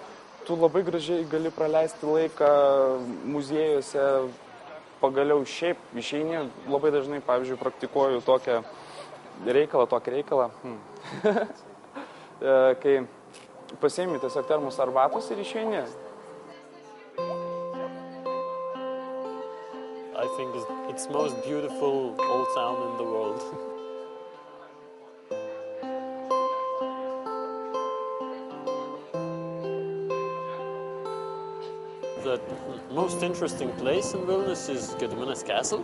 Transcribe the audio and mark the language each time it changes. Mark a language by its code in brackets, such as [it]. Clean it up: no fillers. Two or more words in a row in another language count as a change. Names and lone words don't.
[lt] Tu labai gražiai gali praleisti laiką muziejuose, pagaliau šiaip išeini, labai dažnai, pavyzdžiui, praktikuoju tokį reikalą, kai pasiimi tiesiog termos arbatos ir išeini. [en] I think it's most beautiful old town in the world. The most interesting place in Vilnius is Gediminas Castle.